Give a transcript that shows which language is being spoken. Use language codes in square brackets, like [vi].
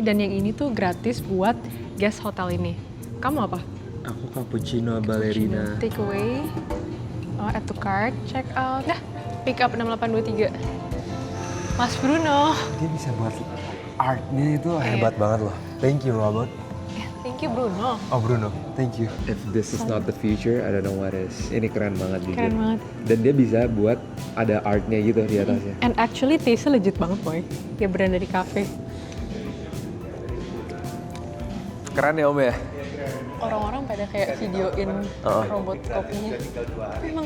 [id] Dan yang ini tuh gratis buat guest hotel ini. Kamu apa? Aku cappuccino ballerina. [en] Take away. Oh, add to cart. Check out. Nah, pick up 6823. Mas Bruno. [id] Dia bisa buat artnya itu hebat banget loh. [en] Thank you Robot. Thank you Bruno. Oh Bruno, thank you. If this is not the future, I don't know what is. [id] Ini keren banget jujur. Keren banget. Dan dia bisa buat ada artnya gitu di atasnya. [en] And actually [id] taste-nya legit banget boy. Dia brand dari cafe. Keren ya Om ya? Orang-orang pada kayak videoin robot kopinya. Tapi emang